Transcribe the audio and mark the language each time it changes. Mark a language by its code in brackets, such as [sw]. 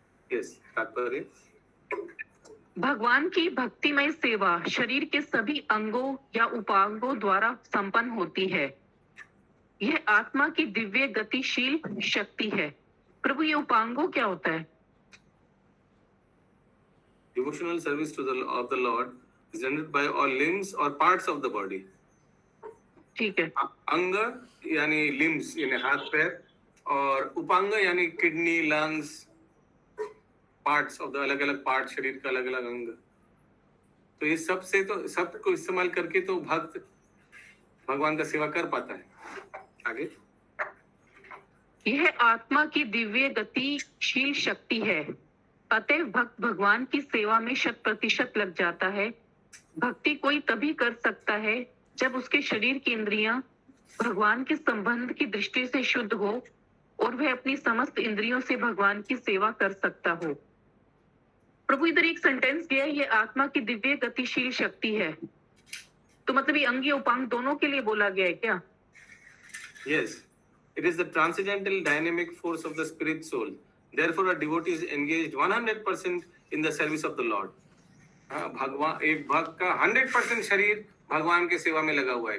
[hi] Yes, तात्पर्य भगवान की भक्तिमय सेवा शरीर के सभी अंगों या उपांगों द्वारा संपन्न होती है। यह आत्मा की दिव्य गतिशील शक्ति है। प्रभु, ये उपांगों क्या होता है? [en] Devotional service to of the lord is rendered by all limbs or parts of the body. [hi] ठीक है। अंग यानी limbs यानी हाथ पैर, और उपांग यानी kidney, lungs, parts of the अलग अलग पार्ट, शरीर का अलग अलग अंग। तो ये सब से तो सबको इस्तेमाल करके तो भक्त भगवान का सेवा कर पाता है। आगे यह आत्मा की दिव्य गतिशील शक्ति है। अतः भक्त भगवान की सेवा में 100% लग जाता है। भक्ति कोई तभी कर सकता है जब उसके शरीर की इंद्रियां भगवान के संबंध की दृष्टि से शुद्ध हो और वह अपनी समस्त इंद्रियों से भगवान की सेवा कर सकता हो। प्रभु, इधर एक सेंटेंस दिया है, ये आत्मा की दिव्य गतिशील शक्ति है। तो मतलब ये अंग या उपांग दोनों के लिए बोला गया है क्या? [en] Yes, it is the transcendental dynamic force of the spirit soul. Therefore, a devotee is engaged 100% in the service of the Lord. [hi] भगवान, एक भक्त का 100% शरीर भगवान के सेवा में लगा हुआ है।